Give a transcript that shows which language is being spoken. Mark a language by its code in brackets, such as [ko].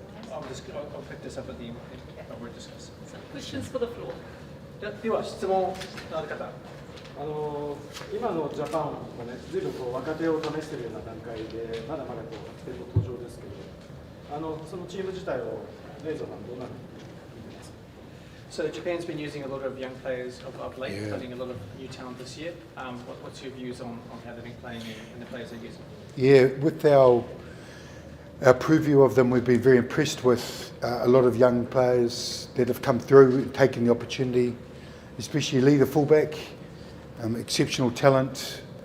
[en] I'll pick this up at the end we're discussing. Questions for the floor. [ja] では質問のある方。今のジャパンはね、ずいぶん若手を試しているような段階で、まだまだ若手の登場ですけど、そのチーム自体をレイザーさんどうなる？ [en] So Japan's been using a lot of young players of late, studying a lot of new talent this year. What's your views on how they've been playing and the players they're using? Yeah, with our preview of them, we've been very impressed with a lot of young players that have come through and taken the opportunity, especially Lee, the fullback, exceptional talent.